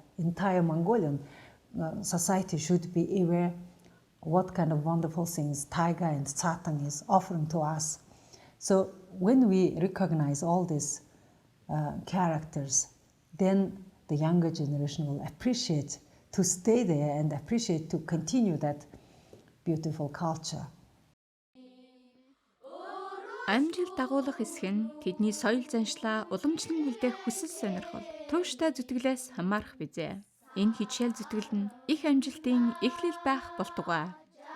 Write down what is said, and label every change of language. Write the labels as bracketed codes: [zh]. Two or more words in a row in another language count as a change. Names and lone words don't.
[en] Entire Mongolian society should be aware what kind of wonderful things taiga and Tsaatan is offering to us. So when we recognize all these characters, then the younger generation will appreciate to stay there and appreciate to continue that beautiful culture. [mn] Амжилт дагуулах хэсэг нь тэдний соёл заншлаа уламжлан үлдээх хүсэл сонирхол, тууштай зүтгэлээс хамаарах бизээ. Энэ хичээл зүтгэл нь их амжилтын эхлэл байх болтугай.